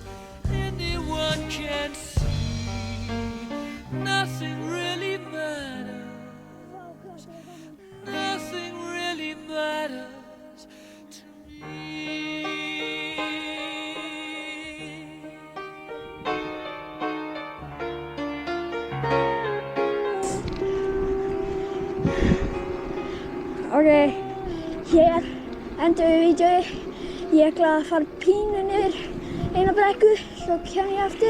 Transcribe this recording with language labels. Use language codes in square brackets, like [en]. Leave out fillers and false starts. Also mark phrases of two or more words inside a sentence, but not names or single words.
[en] Anyone can see. Nothing really matters. Nothing really matters to me. [is] Ok, hér endur við vídeoið. Ég ætla að fara pínu niður eina brekku, svo kem ég aftur.